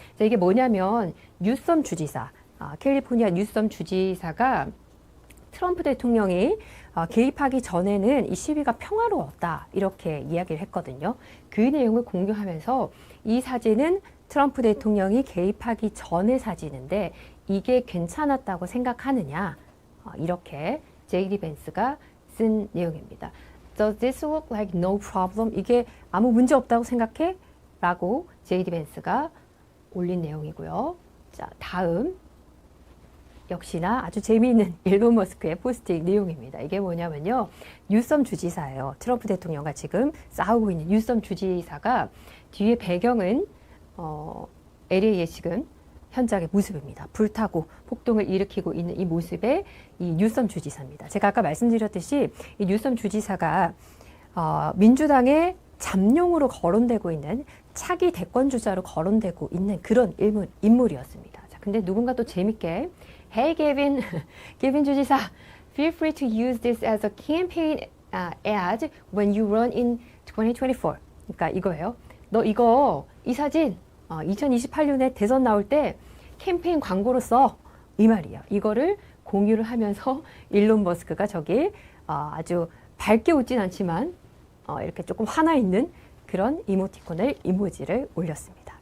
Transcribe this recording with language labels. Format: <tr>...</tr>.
<ko>자, 이게 뭐냐면 뉴섬 주지사, 캘리포니아 뉴섬 주지사가 트럼프 대통령이 개입하기 전에는 이 시위가 평화로웠다 이렇게 이야기를 했거든요. 그 내용을 공유하면서 이 사진은 트럼프 대통령이 개입하기 전의 사진인데 이게 괜찮았다고 생각하느냐 이렇게 제이디 벤스가 쓴 내용입니다.</ko> <en>Does this look like no problem?</en> <ko>이게 아무 문제 없다고 생각해? 라고 제이디 벤스가 올린 내용이고요. 자, 다음 역시나 아주 재미있는 일론 머스크의 포스팅 내용입니다. 이게 뭐냐면요. 뉴섬 주지사예요. 트럼프 대통령과 지금 싸우고 있는 뉴섬 주지사가 뒤에 배경은 LA의 지금 현장의 모습입니다. 불타고 폭동을 일으키고 있는 이 모습의 이 뉴섬 주지사입니다. 제가 아까 말씀드렸듯이 이 뉴섬 주지사가 민주당의 잠룡으로 거론되고 있는 차기 대권 주자로 거론되고 있는 그런 인물이었습니다. 자, 근데 누군가 또 재밌게</ko> <en>Hey, Kevin 주지사, feel free to use this as a campaign ad when you run in 2024.</en> <ko>그러니까 이거예요. 너 이 사진 2028년에 대선 나올 때 캠페인 광고로 써. 이 말이야. 이거를 공유를 하면서 일론 머스크가 저기 아주 밝게 웃진 않지만 이렇게 조금 화나 있는 그런 이모지를 올렸습니다.</ko>